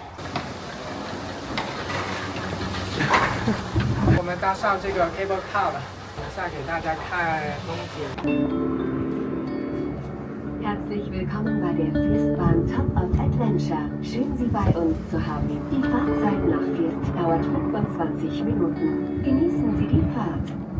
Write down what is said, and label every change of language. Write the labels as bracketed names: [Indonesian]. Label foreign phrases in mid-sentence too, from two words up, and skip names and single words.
[Chinese] 我们搭上这个 [English] cable car [Chinese] 了，等一下给大家看风景。 [German] Herzlich willkommen bei der Festbahn Top of Adventure. Schön, Sie bei uns zu haben. Die Fahrzeit nach First dauert 25 Minuten. Genießen Sie die Fahrt.